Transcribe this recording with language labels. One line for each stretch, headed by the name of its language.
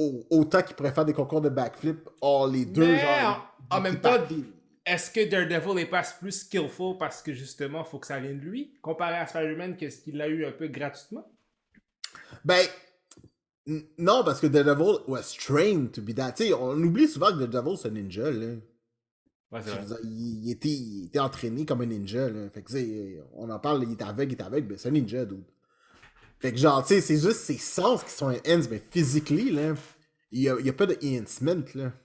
French: autant qu'ils pourraient faire des concours de backflip, les deux, Mais genre... en même temps, est-ce que Daredevil n'est pas plus skillful parce que justement, il faut que ça vienne de lui, comparé à Spider-Man, qu'est-ce qu'il a eu un peu gratuitement? Ben, non, parce que
English: Daredevil was trained to be that.
French: Tu sais, on oublie souvent que Daredevil, c'est un ninja, là. Ouais, c'est vrai. Dire, il était entraîné comme un ninja, là. Fait que, tu sais, on en parle, il est aveugle, ben c'est un ninja, dude. Fait que, genre, tu sais, c'est juste ses sens qui sont enhanced, mais physically, là, il y a pas de enhancement, là.